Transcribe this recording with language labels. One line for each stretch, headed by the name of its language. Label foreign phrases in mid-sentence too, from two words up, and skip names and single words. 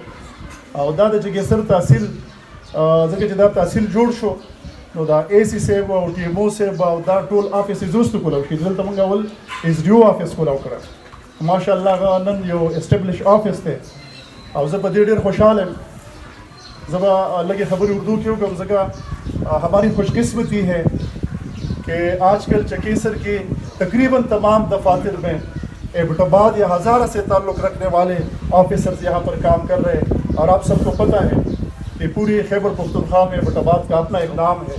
Pashto: او دا د چکیسر تحصیل ځکه چې دا تحصیل جوړ شو نو دا اے سی صاحب او ټي ایم او صاحب او دا ټول آفسز وروسته کولاو شي. دلته موږ اول ایس ډي او آفس کولاو کړی. ماشاءالله هغه نن یو
English: establish office
Pashto: دی او زه په دې ډېر خوشحاله یم. زه به لږې خبرې اردو کې وکړم ځکه
Urdu: ہماری خوش قسمتی ہے کہ آج کل چکیسر کے تقریباً تمام دفاتر میں ایبٹ آباد یا ہزارہ سے تعلق رکھنے والے آفیسرز یہاں پر کام کر رہے ہیں. اور آپ سب کو پتہ ہے کہ پوری خیبر پختونخوا میں ایبٹ آباد کا اپنا ایک نام ہے.